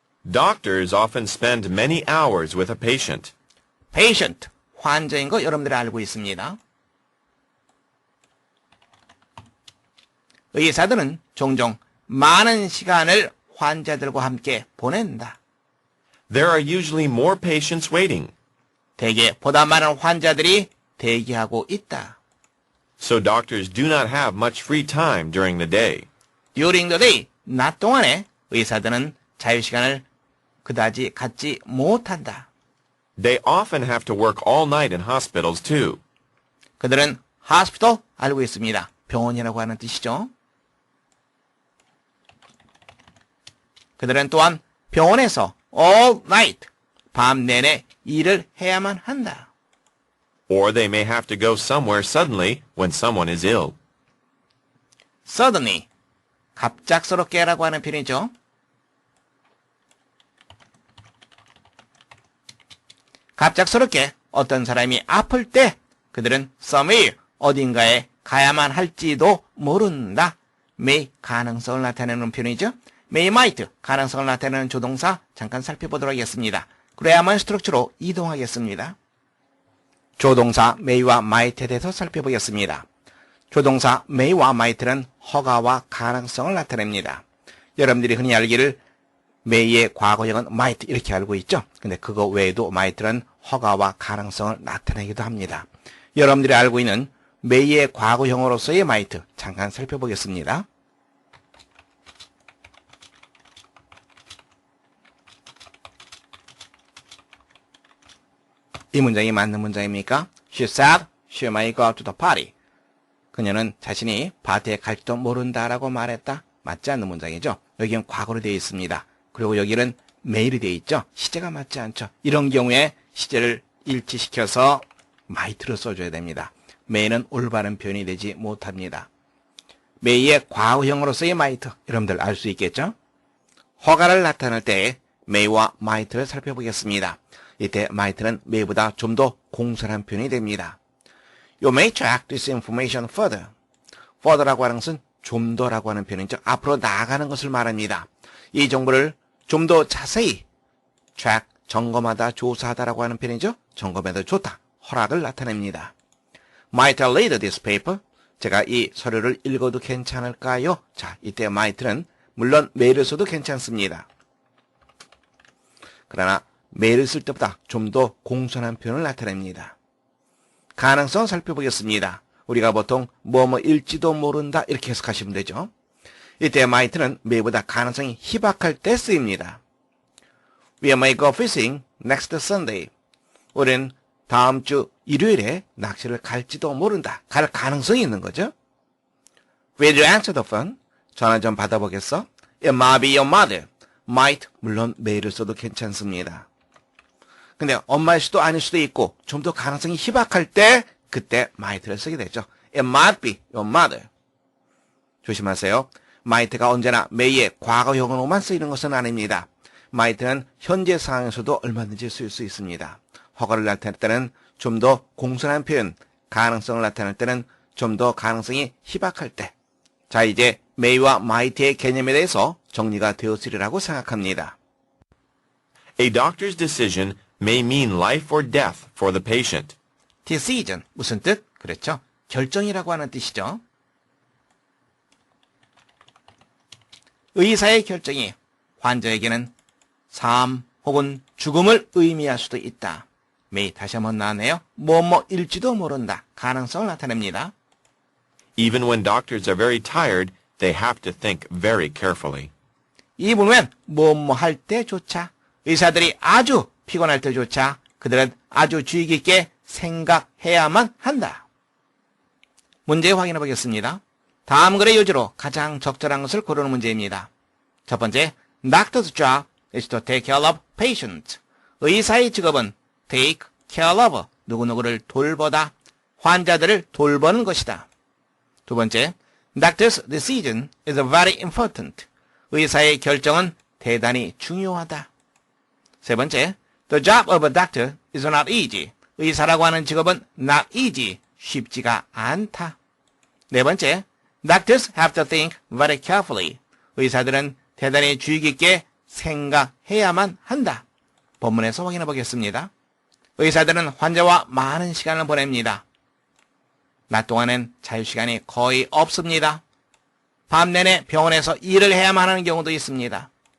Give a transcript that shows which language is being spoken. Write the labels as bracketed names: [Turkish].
[English] Doctors often spend many hours with a patient. [Korean] patient, 환자인 거 여러분들이 알고 있습니다. 의사들은 종종 많은 시간을 환자들과 함께 보낸다. [English] There are usually more patients waiting, [Korean] 대개 보다 많은 환자들이 대기하고 있다. [English] so doctors do not have much free time during the day. During the day, [Korean] 낮 동안에 의사들은 자유시간을 그다지 갖지 못한다. [English] They often have to work all night in hospitals too. [Korean] 그들은 hospital 알고 있습니다. 병원이라고 하는 뜻이죠. 그들은 또한 병원에서 [English] all night, [Korean] 밤 내내 일을 해야만 한다. [English] Or they may have to go somewhere suddenly when someone is ill. [Korean] Suddenly, 갑작스럽게라고 하는 표현이죠. 갑작스럽게 어떤 사람이 아플 때 그들은 somewhere, 어딘가에 가야만 할지도 모른다. may, 가능성을 나타내는 표현이죠. may, might, 가능성을 나타내는 조동사 잠깐 살펴보도록 하겠습니다. 그래야만 스트럭처로 이동하겠습니다. 조동사 may와 might에 대해서 살펴보겠습니다. 조동사 may와 might는 허가와 가능성을 나타냅니다. 여러분들이 흔히 알기를 may의 과거형은 might 이렇게 알고 있죠. 근데 그거 외에도 might는 허가와 가능성을 나타내기도 합니다. 여러분들이 알고 있는 may의 과거형으로서의 might 잠깐 살펴보겠습니다. 이 문장이 맞는 문장입니까? [English] She said she might go to the party. [Korean] 그녀는 자신이 파티에 갈지도 모른다라고 말했다. 맞지 않는 문장이죠. 여기는 과거로 되어 있습니다. 그리고 여기는 may로 되어 있죠. 시제가 맞지 않죠. 이런 경우에 시제를 일치시켜서 might를 써줘야 됩니다. may는 올바른 표현이 되지 못합니다. may의 과거형으로서의 might, 여러분들 알 수 있겠죠? 허가를 나타낼 때 may와 might를 살펴보겠습니다. 이때 might는 may보다 좀 더 공손한 표현이 됩니다. [English] You may track this information further. [Korean] further라고 하는 것은 좀 더라고 하는 표현이죠. 앞으로 나아가는 것을 말합니다. 이 정보를 좀 더 자세히 track, 점검하다, 조사하다라고 하는 표현이죠. 점검해도 좋다, 허락을 나타냅니다. [English] Might read this paper. [Korean] 제가 이 서류를 읽어도 괜찮을까요? 자, 이때 might는 물론 메일을 써도 괜찮습니다. 그러나 메일을 쓸 때보다 좀 더 공손한 표현을 나타냅니다. 가능성 살펴보겠습니다. 우리가 보통 뭐뭐일지도 모른다 이렇게 해석하시면 되죠. 이때 might는 may보다 가능성이 희박할 때 쓰입니다. [English] We may go fishing next Sunday. [Korean] 우리는 다음 주 일요일에 낚시를 갈지도 모른다. 갈 가능성이 있는 거죠. [English] Will you answer the phone? [Korean] 전화 좀 받아보겠어? [English] It might be your mother. [Korean] might, 물론 메일을 써도 괜찮습니다. 근데 엄마일 수도 아닐 수도 있고 좀 더 가능성이 희박할 때 그때 might를 쓰게 되죠. [English] It might be your mother. [Korean] 조심하세요. might가 언제나 may의 과거형으로만 쓰이는 것은 아닙니다. might는 현재 상황에서도 얼마든지 쓰일 수 있습니다. 허가를 나타낼 때는 좀 더 공손한 표현, 가능성을 나타낼 때는 좀 더 가능성이 희박할 때. 자, 이제 may와 might의 개념에 대해서 정리가 되었으리라고 생각합니다. [English] A doctor's decision may mean life or death for the patient. [Korean] decision, 무슨 뜻? 그렇죠. 결정이라고 하는 뜻이죠. 의사의 결정이 환자에게는 삶 혹은 죽음을 의미할 수도 있다. may 다시 한번 나왔네요. 뭐뭐일지도 모른다. 가능성을 나타냅니다. [English] Even when doctors are very tired, they have to think very carefully. [Korean] 이 부분은 뭐뭐 할 때조차 의사들이 아주 피곤할 때조차 그들은 아주 주의 깊게 생각해야만 한다. 문제 확인해 보겠습니다. 다음 글의 요지로 가장 적절한 것을 고르는 문제입니다. 첫 번째, [English] Doctor's job is to take care of patients. [Korean] 의사의 직업은 take care of, 누구누구를 돌보다, 환자들을 돌보는 것이다. 두 번째, [English] Doctor's decision is very important. [Korean] 의사의 결정은 대단히 중요하다. 세 번째, [English] The job of a doctor is not easy. [Korean] 의사라고 하는 직업은 not easy, 쉽지가 않다. 네 번째, [English] Doctors have to think very carefully. [Korean] 의사들은 대단히 주의 깊게 생각해야만 한다. 본문에서 확인해 보겠습니다. 의사들은 환자와 많은 시간을 보냅니다. 낮 동안엔 자유시간이 거의 없습니다. 밤 내내 병원에서 일을 해야만 하는 경우도 있습니다.